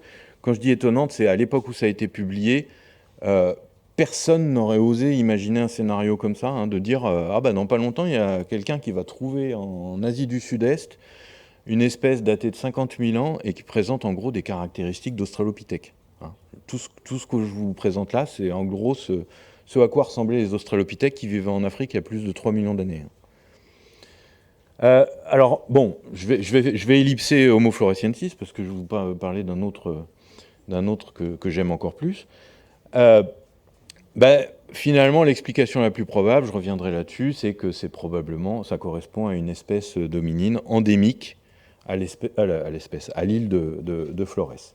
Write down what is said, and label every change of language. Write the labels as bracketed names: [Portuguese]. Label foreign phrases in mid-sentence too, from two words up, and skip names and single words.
[French] Quand je dis étonnante, c'est à l'époque où ça a été publié, personne n'aurait osé imaginer un scénario comme ça, hein, de dire dans pas longtemps, il y a quelqu'un qui va trouver en Asie du Sud-Est une espèce datée de 50 000 ans et qui présente en gros des caractéristiques d'Australopithèque. Hein. Tout ce que je vous présente là, c'est en gros ce à quoi ressemblaient les Australopithèques qui vivaient en Afrique il y a plus de 3 millions d'années. Je vais ellipser Homo floresiensis parce que je vais vous parler d'un autre que j'aime encore plus. Finalement, l'explication la plus probable, je reviendrai là-dessus, c'est que ça correspond à une espèce d'hominine endémique à l'île de Flores.